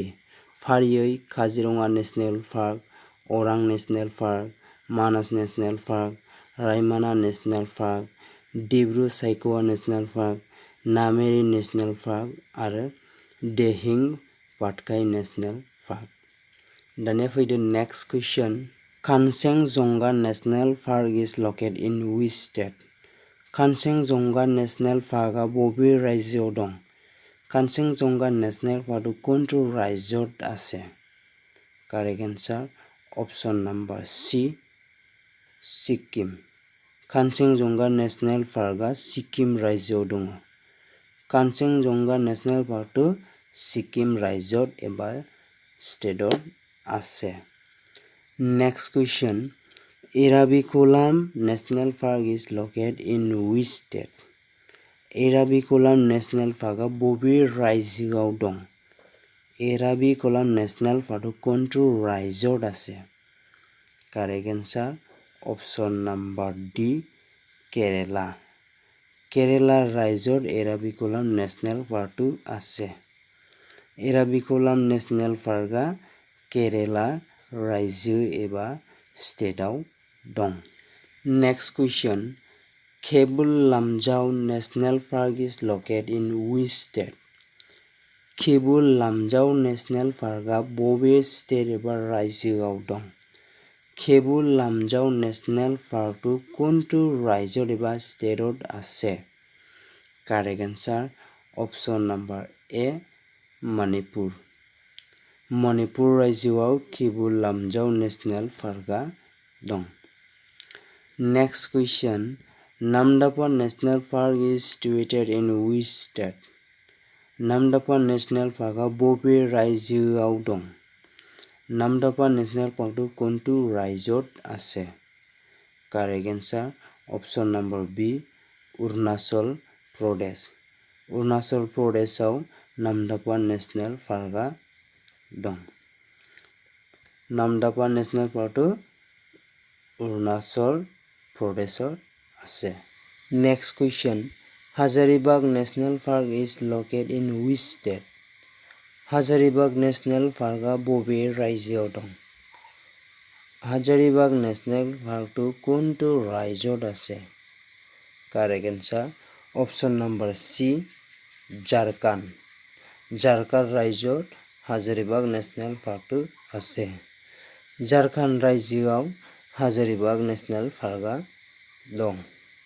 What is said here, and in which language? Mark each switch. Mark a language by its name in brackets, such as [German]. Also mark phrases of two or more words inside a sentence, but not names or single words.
[Bodo] फारियै काजिरङा नेशनेल पार्क, अरां नेशनेल पार्क, मानास नेशनेल पार्क, रायमना नेशनेल पार्क, डिब्रु सायख'वा नेशनेल पार्क, नामेरि नेशनेल पार्क आरो दिहिं पाटकाई नेशनेल पार्क। दानिया फैदो [English] next question, कानसेंजंगा नेशनेल पार्क is located in which state? [Bodo] कानसेंजंगा नेशनेल पार्कआ बबे रायजोआव दं? [Assamese] कानसेंजंगा नेशनेल पार्कটো কোনটো रायजोआव আছে? [English] correct answer option number C सिक्किम। [Bodo] कानसेंजंगा नेशनेल पार्कआ सिक्किम रायजोआव दङ। [Assamese] कानसेंजंगा नेशनेल पार्कটো सिक्किम [Bodo] रायजोआव एबा स्टेटआव [Assamese] আছে। [English] next question, एराभिकुलाम नेशनेल पार्क is located in which state? [Bodo] एराभिकुलाम नेशनेल पार्कआ बबे रायजोआव दं? [Assamese] एराभिकुलाम नेशनेल पार्कটো কোনটো रायजोआव আছে? [English] correct answer option number D केरेला। [Assamese] केरेला रायजोआव एराभिकुलाम नेशनेल पार्कটো আছে। [Bodo] एराभिकुलाम नेशनेल पार्कआ केरेला रायजो एबा स्टेटआव दं। [English] next question, केबुल लामजाव नेशनेल पार्क is located in which state? [Bodo] केबुल लामजाव नेशनेल पार्कआ बबे स्टेट एबा रायजोआव दं? [Assamese] केबुल लामजाव नेशनेल पार्कটো কোনটো ৰাজ্যত এবা ষ্টেটত আছে? [English] correct answer option number A মণিপুৰ। [Bodo] মণিপুৰ ৰাজ্যआव কেবুল লামজাও নেশনেল পাर्कआ दं। [English] next question नामदफा नेशनल पार्क is situated in which state? [Bodo] नामदफा नेशनल पार्कआ बबे रायजोआव दं? [Assamese] नामदफा नेशनल पार्कটো কোনটো ৰাজ্যত আছে? [English] correct answer option number B अरुणाचल प्रदेश। [Bodo] अरुणाचल प्रदेशआव नामदफा नेशनेल पार्कआ दं। [Assamese] नामदफा नेशनेल पार्कটো अरुणाचल प्रदेशत আছে। [English] next question हाजारीबाग नेशनेल पार्क is located in which state? [Bodo] हाजारीबाग नेशनेल पार्कआ बबे रायजोआव दं? [Assamese] हाजारीबाग नेशनेल पार्कটো কোনটো ৰাজ্যত আছে? [English] correct answer option number C झारखंड। [Assamese] झारखंड ৰাজ্যত হাজাৰীবাগ নেশনেল পাৰ্কটো আছে। [Bodo] झारखंड ৰাজ্যआव हाजारीबाग नेशनेल पार्कआ दं।